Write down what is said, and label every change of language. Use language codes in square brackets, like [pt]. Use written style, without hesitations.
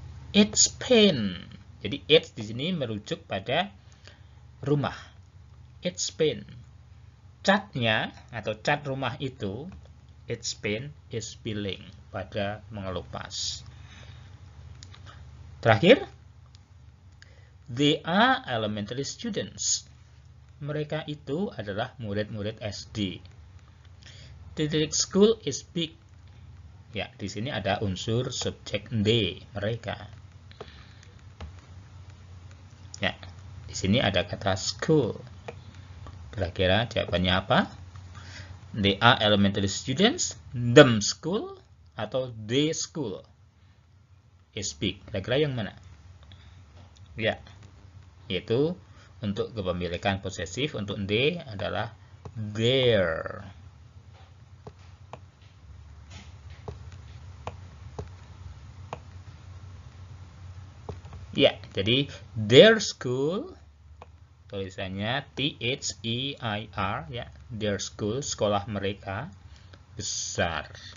[en] Its paint. [id] Jadi its di sini merujuk pada rumah. Its paint. Catnya atau cat rumah itu, [en] its paint is peeling, [id] pada mengelupas. Terakhir, [en] they are elementary students. [id] Mereka itu adalah murid-murid SD. Titik [en] school is big. [id] Ya, di sini ada unsur subjek they, mereka. Ya, di sini ada kata school. Kira-kira jawabannya apa? [en] They are elementary students, them school, atau they school is big. [id] Kira-kira yang mana? Ya, yaitu untuk kepemilikan posesif untuk they adalah their. Ya, jadi [en] their school [id] tulisannya T-H-E-I-R ya, their school, sekolah mereka besar.